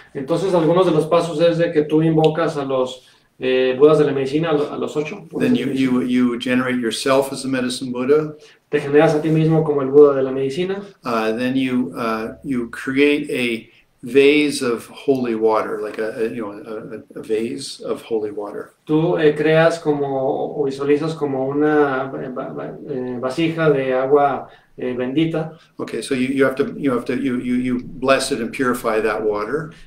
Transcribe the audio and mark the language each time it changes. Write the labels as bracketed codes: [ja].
[es] Entonces, algunos de los pasos es de que tú invocas a los Budas de la medicina, a los 8. [en] Then you generate yourself as a medicine Buddha. [es] Te generas a ti mismo como el Buda de la medicina. [en] Then you create a vase of holy water, like a vase of holy water. [es] Tú creas o visualizas como una vasija de agua bendita. [en] Okay, so you bless it and purify that water.